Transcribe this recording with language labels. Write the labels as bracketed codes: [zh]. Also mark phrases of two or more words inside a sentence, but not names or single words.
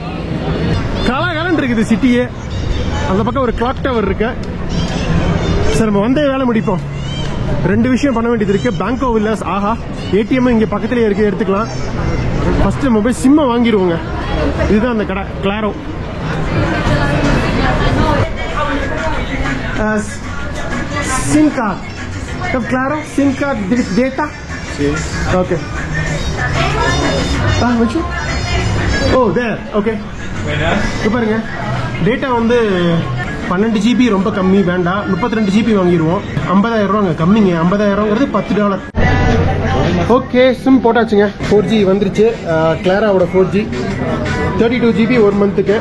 [ta] கலகலன்னு இருக்குது சிட்டியே. அந்த பக்கம் ஒரு [en] clock tower [ta] இருக்கு. சார், நம்ம வந்தே வேலை முடிப்போம். 2 விஷயம் பண்ண வேண்டியது இருக்கு. பேங்கோ வில்லாஸ், ஆஹா, ஏடிஎம் இங்கே பக்கத்துலேயே இருக்கு, எடுத்துக்கலாம். ஃபர்ஸ்ட் நம்ம போய் சிம்மை வாங்கிடுவோங்க. இதுதான் அந்த கடை, கிளாரோ. [en] SIM card. Claro, SIM card data? [es] Sí. Okay. Mucho? [en] Oh, there. Okay. [ta] இப்போ பாருங்க, டேட்டா வந்து 12 GB ரொம்ப கம்மி, வேண்டாம். 32 GB வாங்கிடுவோம். 50,000 ரூபாங்க கம்மிங்க. 50,000ங்கிறது $10. ஓகே, சிம் போட்டாச்சுங்க. 4G வந்துருச்சு. கிளாராவோட 4G 32 GB ஒரு மந்த்துக்கு.